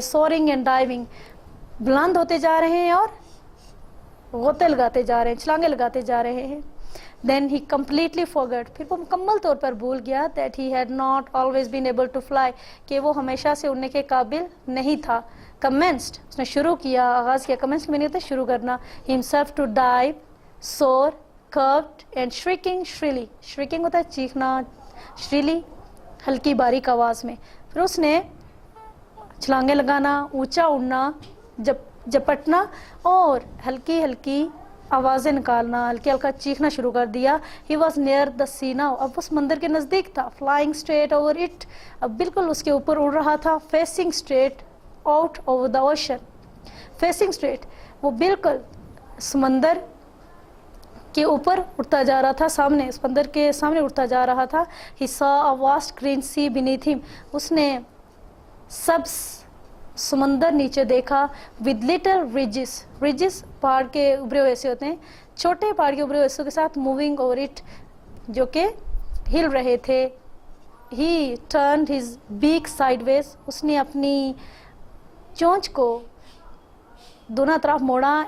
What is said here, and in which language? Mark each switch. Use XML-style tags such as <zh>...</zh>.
<en>soaring and diving</en> <hi>बुलंद होते जा रहे हैं और गोते लगाते जा रहे हैं, छलांगे लगाते जा रहे हैं.</hi> <en>Then he completely forgot,</en> <hi>फिर वो मुकम्मल तौर पर भूल गया</hi> <en>that he had not always been able to fly,</en> <hi>कि वो हमेशा से उड़ने के काबिल नहीं था. Commenced, उसने शुरू किया, आगाज़ किया. Commenced के मैंने होता है शुरू करना.</hi> <en>Himself to dive, soar, curved and shrieking shrilly.</en> <hi>Shrieking होता है चीखना, shrilly हल्की बारीक आवाज़ में. फिर उसने छलांगे लगाना, ऊंचा उड़ना, झपटना और हल्की हल्की आवाज़ें निकालना, हल्का हल्का चीखना शुरू कर दिया.</hi> <en>He was near the sea now,</en> <hi>अब वो समंदर के नज़दीक था.</hi> <en>Flying straight over it,</en> <hi>अब बिल्कुल उसके ऊपर उड़ रहा था.</hi> <en>Facing straight out over the ocean, facing straight</en> <hi>वो बिल्कुल समंदर के ऊपर उड़ता जा रहा था, सामने समंदर के सामने उड़ता जा रहा था.</hi> <en>He saw a vast green sea beneath him,</en> <hi>उसने सब्ज़ समंदर नीचे देखा.</hi> <en>With little ridges</en> <hi>पहाड़ के उभरे हुए हिस्से होते हैं, छोटे पहाड़ के उभरे हुए हिस्सों के साथ</hi> <en>moving over it,</en> <hi>जो कि हिल रहे थे.</hi> <en>He turned his beak sideways,</en> <hi>उसने अपनी चोंच को दोनों तरफ मोड़ा.</hi>